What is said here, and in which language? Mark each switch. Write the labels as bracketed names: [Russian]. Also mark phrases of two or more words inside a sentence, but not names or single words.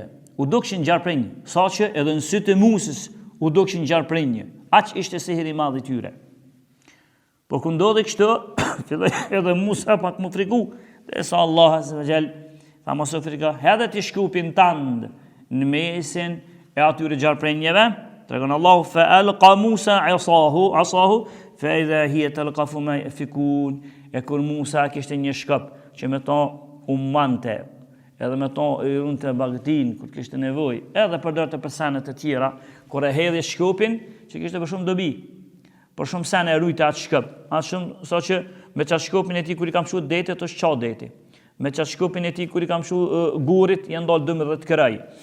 [Albanian] U dukshin gjarprinj, sa që edhe në sytë e Musës u dukshin gjarprinj. Aq ishte sihiri madh i tyre. Por kur ndodhi kështu, filloi edhe Musa pak më friku, dhe sa Allah [Arabic] عز وجل, [Albanian] tha mos u friko, hedhë ti shkupin tand në mesin e atyre gjarprinjeve. Tregon Allahu [Arabic] فألقى موسى عصاه فإذا هي تلقف ما يأفكون. [Albanian] E kur Musa kishte një shkop që me to umante, edhe me to i runë të bagtin, kur kishte nevoj, edhe përdorte për sene të tjera, kur e hedhi shkopin, që kishte për shumë dobi, për shumë sene e rujte atë shkop, atë shumë, sa që me qatë shkopin e ti kur i kam shu deti, të është qa deti, me qatë shkopin e ti kur i kam shu gurit, janë dalë 12 kraj.